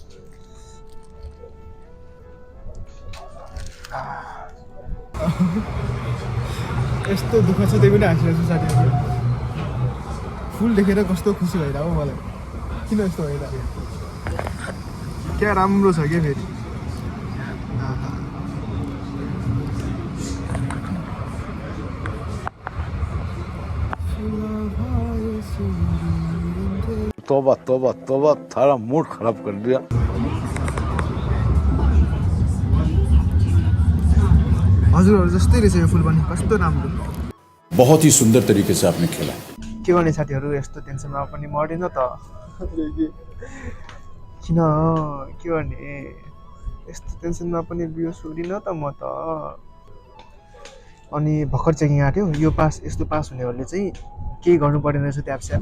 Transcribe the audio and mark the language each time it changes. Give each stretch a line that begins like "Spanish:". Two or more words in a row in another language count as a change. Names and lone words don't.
Nepali: यस्तो दुःख छ त्यही पनि हाँसिरहेको छु साथीहरू। फुल देखेर कस्तो खुसी भइरहेको मलाई। किन यस्तो भइरहेको क्या राम्रो छ क्या फेरि।
Hindi: तोबा तोबा तोबा, थारा मूड खराब कर दिया।
Nepali: हजुरहरू जस्तै रहेछ यो फुल पनि, कस्तो राम्रो।
Hindi: बहुत ही सुंदर तरीके से आपने खेला।
Nepali: के गर्ने साथीहरू, यस्तो टेन्सनमा पनि मर्दैन त। किन के गर्ने, यस्तो टेन्सनमा पनि बियो छोडिनँ त म त। अनि भर्खर चेकिङ आएको थियो। यो पास, यस्तो पास हुनेहरूले चाहिँ केही गर्नु पर्दैन रहेछ ट्याप स्याप।